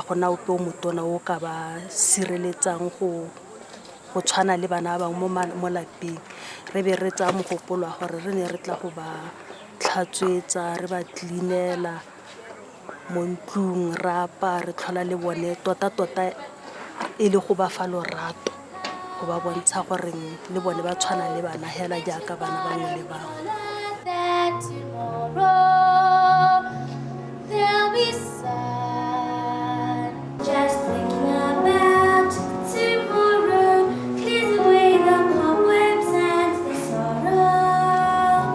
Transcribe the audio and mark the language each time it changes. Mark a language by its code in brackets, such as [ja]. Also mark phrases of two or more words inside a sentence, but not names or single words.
[tn] gona o motona o ka ba sireletsang go tshwana le bana ba mo lapeng re be re tsa mogopolo gore re ne re tla go ba tlhatswetsa re ba cleanela mo ntlung rapa re tlhola le bone tota e le go ba fa lorato go ba bontsha gore le bone ba tshwana le bana hela jaaka bana bangwe le bangwe. [en] There'll be sun. Just thinking about tomorrow clears away the cobwebs and the sorrow.